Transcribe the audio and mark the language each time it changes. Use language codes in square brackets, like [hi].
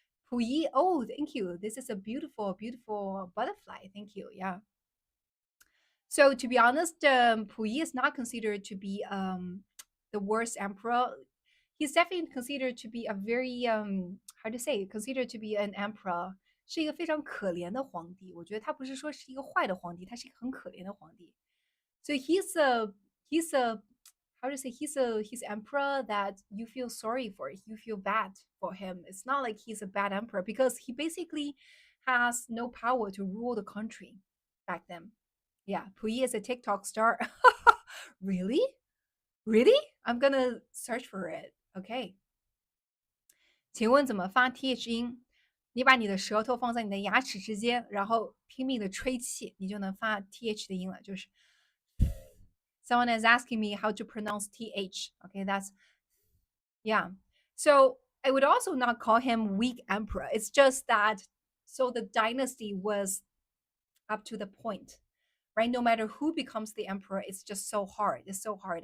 [en] Pu Yi, oh, thank you. This is a beautiful, beautiful butterfly. Thank you. Yeah. So to be honest, Pu Yi is not considered to be the worst emperor. He's definitely considered to be a very how to say considered to be an emperor. [zh] 是一个非常可怜的皇帝，我觉得他不是说是一个坏的皇帝，他是一个很可怜的皇帝。 [en] So he's a how to say he's emperor that you feel sorry for. You feel bad for him. It's not like he's a bad emperor because he basically has no power to rule the country back then. Yeah, Puyi is a TikTok star. Really? Really? I'm gonna search for it. Okay. [zh] 请问怎么发 th 音？你把你的舌头放在你的牙齿之间，然后拼命的吹气，你就能发 th 的音了。就是 [en] someone is asking me how to pronounce th. Okay, that's yeah. So I would also not call him weak emperor. It's just that so the dynasty was up to the point, right? No matter who becomes the emperor, it's just so hard. It's so hard.